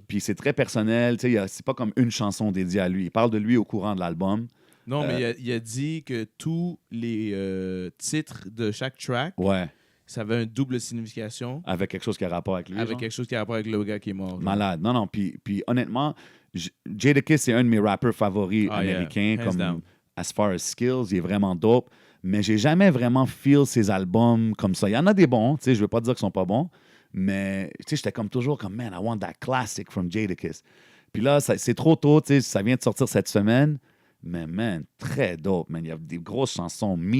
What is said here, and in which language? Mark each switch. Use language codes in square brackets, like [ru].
[fr] Puis c'est très personnel, tu sais, c'est pas comme une chanson dédiée à lui. Il parle de lui au courant de l'album. Non, mais il a dit que tous les titres de chaque track, Ouais, ça avait une double signification avec quelque chose qui a rapport avec lui. avec genre. quelque chose qui a rapport avec le gars qui est mort. genre. Malade. Non, puis honnêtement, Jadakiss, c'est un de mes rappeurs favoris [en] Ah, yeah. [fr] américains. [en] Hands [fr] Comme [en] down. as far as skills, [fr] il est vraiment dope. Mais j'ai jamais vraiment feel ses albums comme ça. Il y en a des bons, tu sais, je veux pas dire qu'ils sont pas bons, mais tu sais, j'étais comme toujours comme, man, [en] I want that classic from Jadakiss. [fr] Puis là, c'est trop tôt, tu sais, ça vient de sortir cette semaine. Mais man, très dope, man. Il y a des grosses chansons.